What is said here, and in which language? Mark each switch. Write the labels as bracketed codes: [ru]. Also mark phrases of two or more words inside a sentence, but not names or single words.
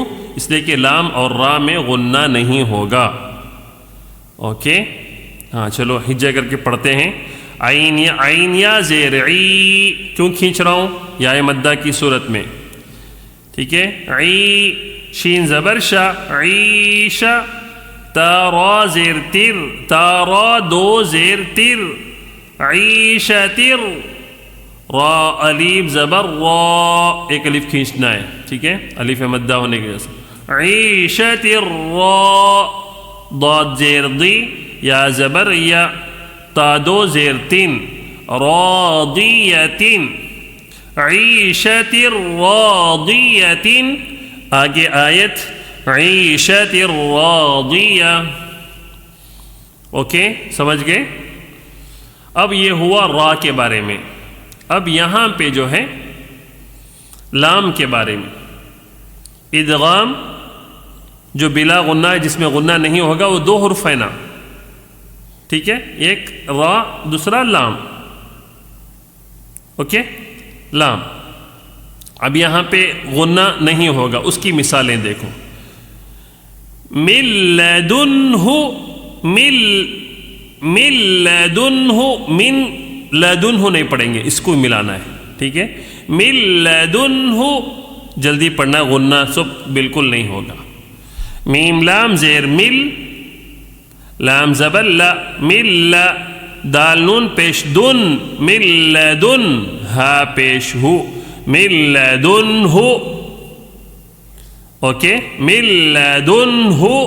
[ur] اس لیے کہ لام اور را میں غنہ نہیں ہوگا۔ اوکے، ہاں، چلو ہجے کر کے پڑھتے ہیں۔ عین یا زیر عی، کیوں کھینچ رہا ہوں؟ یا مدہ کی صورت میں، ٹھیک ہے، عی، شین زبر شا، عیشا، تا را زیر تر، تا را دو زیر تر، عیشتر، را الف زبر را، ایک الف کھینچنا ہے، ٹھیک ہے، الف مدہ ہونے کی وجہ سے، عیشتر را، ضاد زیر دی، یا زبر یا، تا دو زیر تین، راضیتن، [ar] عیشت راضیتن۔ [ur] آگے آیت [ar] عیشت راضیہ۔ [ur] اوکے، سمجھ گئے؟ اب یہ ہوا را کے بارے میں۔ اب یہاں پہ جو ہے لام کے بارے میں، ادغام جو بلا غنہ ہے، جس میں غنہ نہیں ہوگا، وہ دو حرف ہے نا، ٹھیک ہے، ایک را، دوسرا لام، اوکے، لام۔ اب یہاں پہ غنہ نہیں ہوگا، اس کی مثالیں دیکھو، [ar] من لدنہ، من لدنہ، من لدنہ [ur] نہیں پڑھیں گے، اس کو ملانا ہے، ٹھیک ہے، [ar] من لدنہ، [ur] جلدی پڑھنا، غنہ سب بالکل نہیں ہوگا، میم لام زیر مل، لام زبر لا، مل، دال نون پیش دن، [ar] من لدن، [ur] ہا پیش ہو، [ar] من لدنہ، [ur] اوکے، [ar] من لدنہ۔